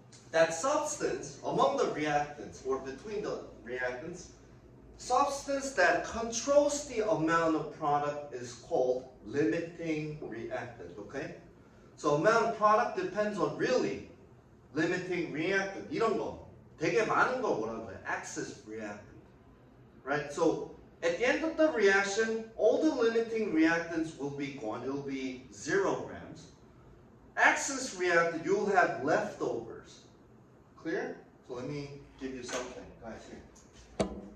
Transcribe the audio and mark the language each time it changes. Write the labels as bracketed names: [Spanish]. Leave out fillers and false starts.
[English] That substance among the reactants or between the reactants, substance that controls the amount of product is called limiting reactant, okay? So amount of product depends on really limiting reactant. [Korean] 이런 거 되게 많은 거 뭐라고 해? [English] Excess reactant, right? So at the end of the reaction, all the limiting reactants will be gone. It will be 0 grams. Excess reactant, you'll have leftovers. Clear? So let me give you something, guys. Here.